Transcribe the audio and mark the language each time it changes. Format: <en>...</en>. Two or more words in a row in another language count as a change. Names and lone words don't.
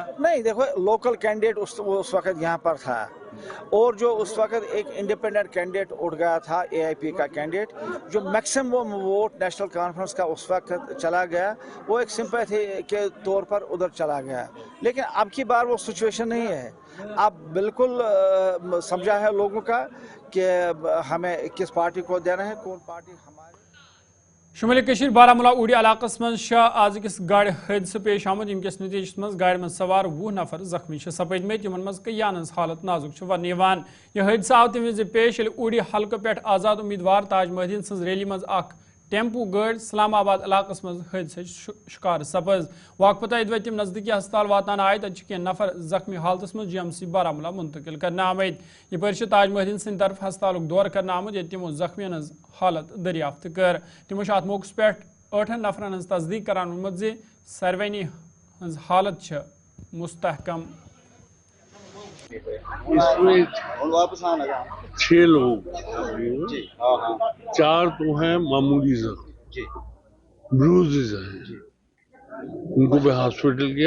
<hi>नहीं, देखो</hi> <en>local candidate</en> <hi>उस वक्त यहाँ पर था, और जो उस वक्त एक</hi> <en>independent candidate</en> <hi>उठ गया था, AIP का कैंडिडेट, जो</hi> <en>maximum vote</en> <hi>नेशनल कॉन्फ्रेंस का उस वक्त चला गया, वो एक सिंपैथी के तौर पर उधर चला गया। लेकिन अब की बार वो सिचुएशन नहीं है। अब बिल्कुल समझा है लोगों का कि हमें किस पार्टी को देना है, कौन पार्टी हमारी।</hi> <ks>शुमाली कशीर बारामूला उड़ी इलाकस मं आज अकिस गाड़ी हादसा पेश आमुत, यमकिस नतीजस मं गाड़ी मं सवार 20 नफर जख्मी सपदमत, यमन मं कईयान हज हालत नाजुक वन। यह हादसा आव तम विज पेश ये उड़ी हल्के पे आजाद उम्मीदवार ताज महदीन सज रैली मं टेम्पू गाड़ी इस्लामाबाद इलाकस मं हादसा शिकार सपज। वाक पता यदि तम नजदीकी अस्पताल वातान आए, तत कह नफर जख्मी हालत मं GMC बारामूला मुंतकिल करने आमद। यह ताज महदीन सद तरफ अस्पताल दौर करने आमुत, ये तमो जख्मियन हज हालत दरियाफ्त कर। तमो अत मौके पे 8 नफरन हज तस्दीक करान वोनमुत जे सारवनी हज हालत मुस्तहकम।</ks> <hi>इसमें 6 लोग, 4 तो हैं मामूली जख्म, ब्रूजेस हैं, उनको भी हॉस्पिटल गया।</hi>